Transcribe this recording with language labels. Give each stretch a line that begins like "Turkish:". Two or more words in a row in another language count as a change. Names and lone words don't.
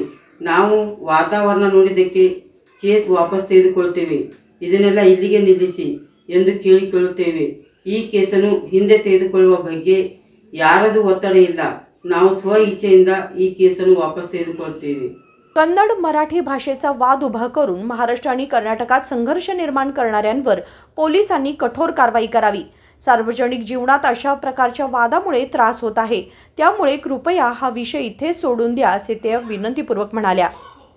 Kannada: ನಾವು ವಾತಾವರಣ ನೋಡಿದ್ದಕ್ಕೆ ಕೇಸ್ ವಾಪಸ್ ತೆಗೆದುಕೊಳ್ಳುತ್ತೇವೆ। ಇದನ್ನೆಲ್ಲ ಇಲ್ಲಿಗೆ ನಿಲ್ಲಿಸಿ ಎಂದು ಕೇಳಿಕೊಳ್ಳುತ್ತೇವೆ। ಈ ಕೇಸನ್ನು ಹಿಂದೆ ತೆಗೆದುಕೊಳ್ಳುವ ಬಗ್ಗೆ ಯಾರದು ಒತ್ತಡ ಇಲ್ಲ। ನಾವು ಸ್ವ ಇಚ್ಛೆಯಿಂದ ಈ ಕೇಸನ್ನು ವಾಪಸ್ ತೆಗೆದುಕೊಳ್ಳುತ್ತೇವೆ।
Marathi: कन्नड मराठी भाषेचा वाद उभा करून महाराष्ट्र आणि कर्नाटकात संघर्ष निर्माण करणाऱ्यांवर पोलिसांनी कठोर कारवाई करावी। सार्वजनिक जीवनात अशा प्रकारच्या वादामुळे त्रास होत आहे, त्यामुळे कृपया हा विषय इथे सोडून द्या, असे ते विनंतीपूर्वक म्हणाल्या।